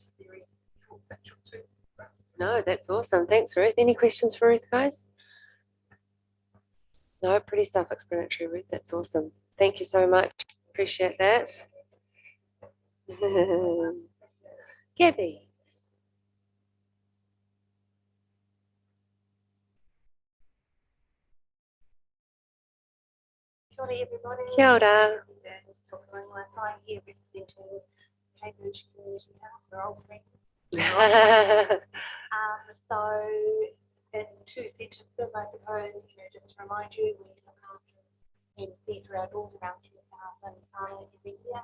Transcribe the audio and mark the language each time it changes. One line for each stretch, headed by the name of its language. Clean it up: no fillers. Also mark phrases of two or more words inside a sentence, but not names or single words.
English: Very short picture too. No, that's awesome. Thanks, Ruth. Any questions for Ruth, guys? No, pretty self-explanatory, Ruth. That's awesome. Thank you so much. Appreciate that. Gabby.
Māori: Kia ora, everybody. Kia ora.
English: I'm here representing Cambridge Community Health. We're old friends. So in 2 sentences, I suppose, just to remind you, we look after and see through our doors around 3,000 every year.